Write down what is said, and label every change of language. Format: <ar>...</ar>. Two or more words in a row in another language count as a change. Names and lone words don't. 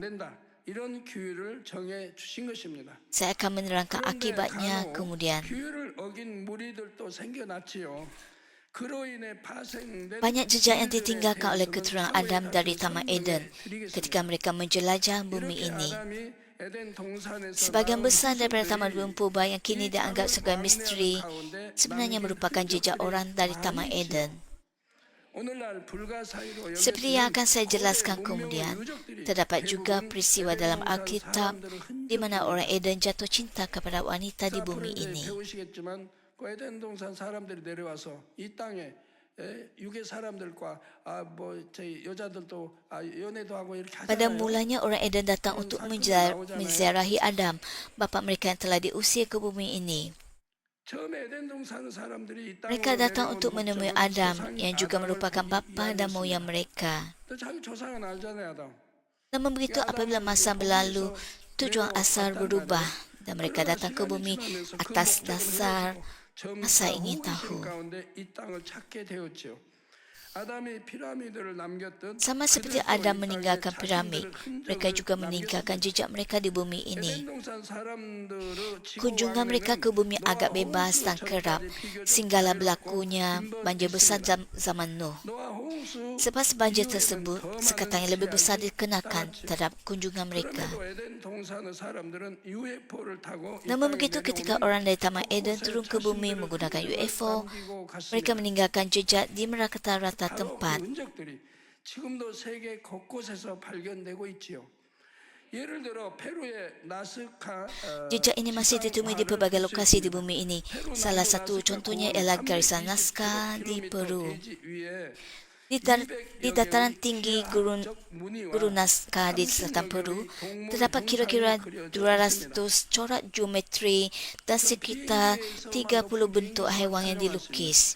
<ms>Saya akan menerangkan akibatnya kemudian. Banyak jejak yang ditinggalkan oleh keturunan Adam dari Taman Eden ketika mereka menjelajah bumi ini.</ms> <ko>에덴 동산에서</ko> <ms>Sebagian</ms> <ko>나온</ko> <ms>besar daripada</ms> <ko>후손들이</ko> <ms>taman ruang purba yang kini</ms> <ko>이</ko> <ms>dianggap</ms> <ko>땅을</ko> <ms>sebagai</ms> <ko>광야하는</ko> <ms>misteri</ms> <ko>가운데</ko> <ms>sebenarnya</ms> <ko>남긴</ko> <ms>merupakan jejak</ms> <ko>흔적들이</ko> <ms>orang dari Taman</ms> <ko>많이</ko> <ms>Eden.</ms> <ko>있지요. 오늘날 불가사의로</ko> <ms>Seperti yang</ms> <ko>여겨지는</ko> <ms>akan saya</ms> <ko>고대</ko> <ms>jelaskan</ms> <ko>문명의</ko> <ms>kemudian,</ms> <ko>유적들이</ko> <ms>terdapat juga</ms> <ko>대부분</ko> <ms>peristiwa</ms> <ko>에덴</ko> <ms>dalam</ms> <ko>동산</ko> <ms>Alkitab</ms> <ko>사람들의</ko> <ms>di mana orang</ms> <ko>흔적들입니다.</ko> <ms>Eden jatuh cinta kepada wanita di</ms> <ko>앞으로</ko> <ms>bumi</ms> <ko>이제</ko> <ms>ini.</ms> <ko>배우시겠지만 그 에덴 동산 사람들이 내려와서 이 땅에 유괴 사람들과 저희 여자들도 연애도 하고 이렇게</ko> <ms>Pada</ms> <ko>하잖아요.</ko> <ms>mulanya orang Eden datang untuk menziarahi Adam, bapa mereka yang telah diusir ke bumi ini.</ms> <ko>처음에 에덴 동산 사람들이 이</ko> <ms>Mereka</ms> <ko>땅으로</ko> <ms>datang</ms> <ko>내려온</ko> <ms>untuk menemui</ms> <ko>목적은</ko> <ms>Adam</ms> <ko>조상이</ko> <ms>yang juga</ms> <ko>아담을</ko> <ms>merupakan</ms> <ko>보기</ko> <ms>bapa dan moyang</ms> <ko>위함이었습니다.</ko> <ms>mereka.</ms> <ko>또 자기 조상은 알잖아요, 아담.</ko> <ms>Namun begitu apabila masa berlalu, tujuan asal berubah dan mereka datang ke bumi atas dasar masa ingin tahu.</ms> <ko>가운데 이 땅을 찾게 되었지요. 아담이 피라미드를 남겼듯</ko> <ms>Sama seperti Adam meninggalkan piramid, mereka juga meninggalkan jejak mereka di bumi ini.</ms> <ko>에덴 동산 사람들의</ko> <ms>Kunjungan mereka ke bumi agak bebas dan kerap, sehinggalah berlakunya banjir besar zaman Nuh.</ms> <ko>노아 홍수</ko> <ms>Selepas banjir tersebut, sekatan yang lebih besar dikenakan terhadap kunjungan mereka.</ms> <ko>그럼에도 에덴 동산의 사람들은 UFO를 타고 이</ko> <ms>Namun</ms> <ko>땅에</ko> <ms>begitu ketika</ms> <ko>내려오는</ko> <ms>orang dari Taman Eden turun ke bumi menggunakan UFO, mereka meninggalkan jejak di rata-rata</ms> <ko>바로 그</ko> <ms>tempat.</ms> <ko>흔적들이 지금도 세계 곳곳에서 발견되고 있지요. 예를 들어 페루의 나스카</ko> <ms>Jejak ini masih ditemui di pelbagai lokasi di bumi ini. Salah satu contohnya ialah garisan Nazca di Peru. Di dataran tinggi Guru Nazca di selatan Peru, terdapat kira-kira 200 corak geometri dan sekitar 30 bentuk haiwan yang dilukis.</ms>